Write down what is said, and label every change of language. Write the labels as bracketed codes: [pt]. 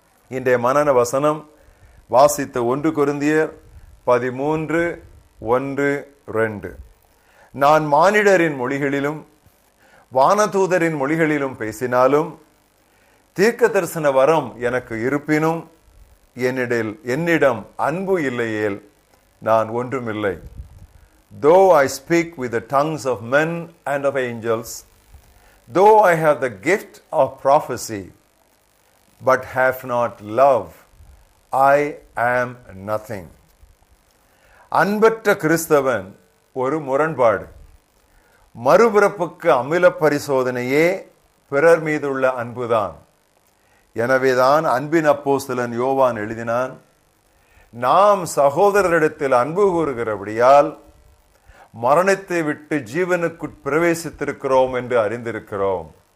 [ta] இன்றைய மனன வசனம் வாசித்த 1 கொரிந்தியர் 13:1-2. நான் மானிடரின் மொழிகளிலும் வானதூதரின் மொழிகளிலும் பேசினாலும் தீர்க்க தரிசன வரம் எனக்கு இருப்பினும் என்னிடம் அன்பு இல்லையேல் நான் ஒன்றுமில்லை. [en] Though I speak with the tongues of men and of angels, though I have the gift of prophecy, but have not love, I am nothing. [ta] அன்பற்ற கிறிஸ்தவன் ஒரு முரண்பாடு. மறுபிறப்புக்கு அமில பரிசோதனையே பிறர் மீதுள்ள அன்புதான். எனவேதான் அன்பின் அப்போஸ்தலன் யோவான் எழுதினான், நாம் சகோதரரிடத்தில் அன்பு கூறுகிறபடியால் மரணத்தை விட்டு ஜீவனுக்குள் பிரவேசித்திருக்கிறோம் என்று அறிந்திருக்கிறோம்.